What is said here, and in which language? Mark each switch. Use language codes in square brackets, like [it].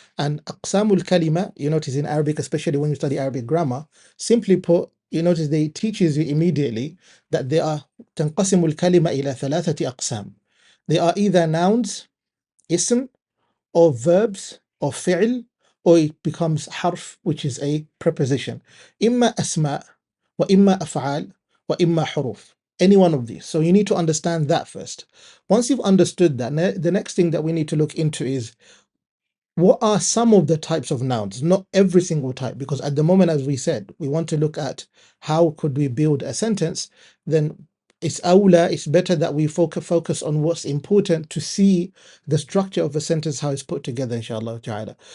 [en] And aqsamul kalima, you notice in Arabic, especially when you study Arabic grammar, simply put, you notice they teaches you immediately that they are [ar] تنقسم الكلمة إلى ثلاثة أقسام. [en] They are either nouns, ism, or verbs, or fi'l, or it becomes harf, which is a preposition. [ar] إما أسماء, وإما أفعال, وإما حروف. [en] Any one of these. So you need to understand that first. Once you've understood that, the next thing that we need to look into is what are some of the types of nouns, not every single type, because at the moment, as we said, we want to look at how could we build a sentence. Then it's better that we focus on what's important to see the structure of a sentence, how it's put together, inshallah ta'ala.